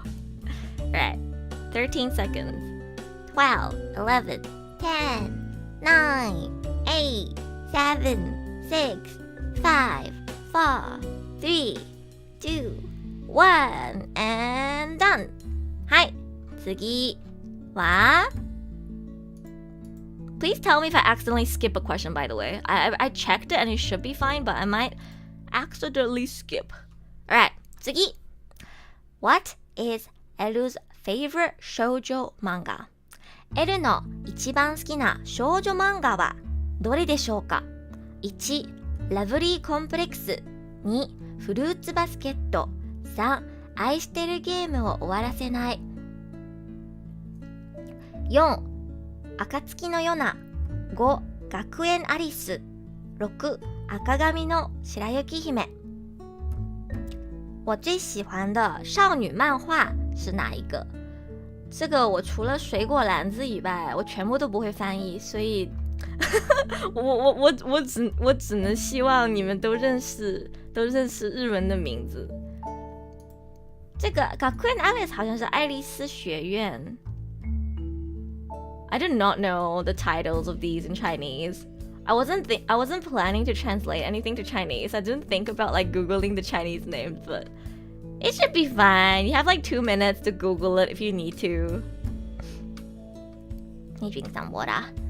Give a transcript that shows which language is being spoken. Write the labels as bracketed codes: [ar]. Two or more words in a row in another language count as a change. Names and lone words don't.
[en] Alright, 13 seconds. 12, 11, 10, 9, 8, 7, 6, 5, 4, 3, 2, 1, and done. [ja] はい、次は [en] Please tell me if I accidentally skip a question, by the way. I checked it and it should be fine, but I might accidentally skip. Alright, 次 What is Eru's favorite shoujo manga? [ja] L の一番好きな少女漫画はどれでしょうか？ 1. ラブリーコンプレックス。 2. フルーツバスケット。 3. 愛してるゲームを終わらせない。 4. 暁のよな。 5. 学園アリス。 6. 赤髪の白雪姫。 [zh] 我最喜欢的少女漫画是哪一个？这个我除了水果篮子以外，我全部都不会翻译，所以我只能希望你们都认识日文的名字。这个学園アリス好像是爱丽丝学院。 [en] I did not know the titles of these in Chinese. I wasn't planning to translate anything to Chinese. I didn't think about like Googling the Chinese names, but it should be fine. You have like 2 minutes to Google it if you need to. You drink some water.